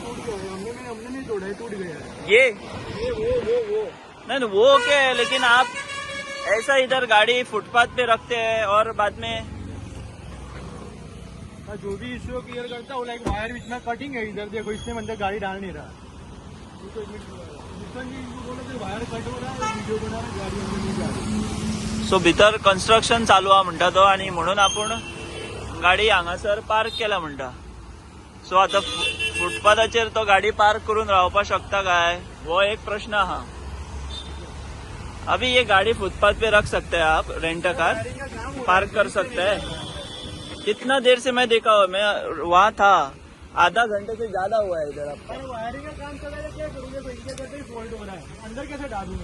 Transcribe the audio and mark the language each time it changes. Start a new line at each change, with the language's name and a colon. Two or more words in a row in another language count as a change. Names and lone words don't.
Hindi: ये वो नहीं वो क्या है, लेकिन आप ऐसा इधर गाड़ी फुटपाथ पे रखते हैं और बाद में जो भी इश्यू क्लियर करता है वो लाइक वायर बीच में कटिंग है. इधर देखो इसमें अंदर गाड़ी डाल नहीं रहा. वायर कट हो रहा है, वीडियो बना रहा, गाड़ी अंदर नहीं जा रही.
Konkani: सो भितर कन्स्ट्रक्शन चालू हा म्हणटा तो आणि म्हणून आपण गाडी हांगासर पार्क केला म्हणटा. सो आता फुटपाथाचेर तो गाडी पार्क करून रावपा शकता काय वो एक प्रश्न हा.
Hindi: अभी ये गाड़ी फुटपाथ पे रख सकते हैं आप, रेंट कार पार्क कर सकते हैं. कितना देर से मैं देखा हुआ, मैं वहाँ था, आधा घंटे से ज्यादा हुआ है इधर. आपका वायरिंग का काम चल रहा है, क्या करूँगा? इनके करते ही फॉल्ट हो रहा है, अंदर कैसे डालूंगा?